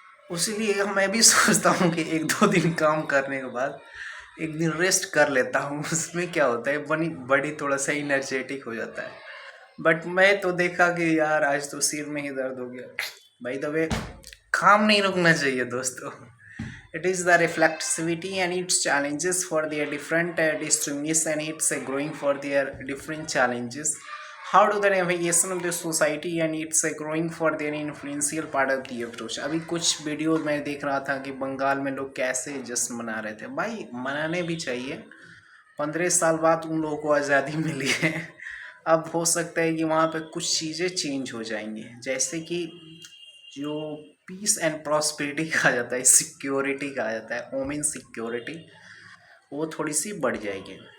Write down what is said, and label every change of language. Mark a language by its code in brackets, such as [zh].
[hi] उसीलिए मैं भी सोचता हूँ कि 1-2 दिन काम करने के बाद एक दिन रेस्ट कर लेता हूँ। उसमें क्या होता है, बॉडी थोड़ा सा एनर्जेटिक हो जाता है। बट मैं तो देखा कि यार आज तो सिर में ही दर्द हो गया। बाय द वे, काम नहीं रुकना चाहिए दोस्तों। [en] It is the reflexivity and its challenges for their different districts and it's growing for their different challenges. How do the navigation of the society and it's growing for their influential part of the approach. [hi] अभी कुछ video मैं देख रहा था कि बंगाल में लोग कैसे जश्न मना रहे थे। भाई मनाने भी चाहिए, 15 साल बाद उन लोगों को आज़ादी मिली है। अब हो सकता है कि वहाँ पे कुछ चीज़ें चेंज हो जाएंगी, जैसे कि जो पीस एंड प्रॉस्पेरिटी कहा जाता है, सिक्योरिटी कहा जाता है, वोमेन सिक्योरिटी, वो थोड़ी सी बढ़ जाएगी।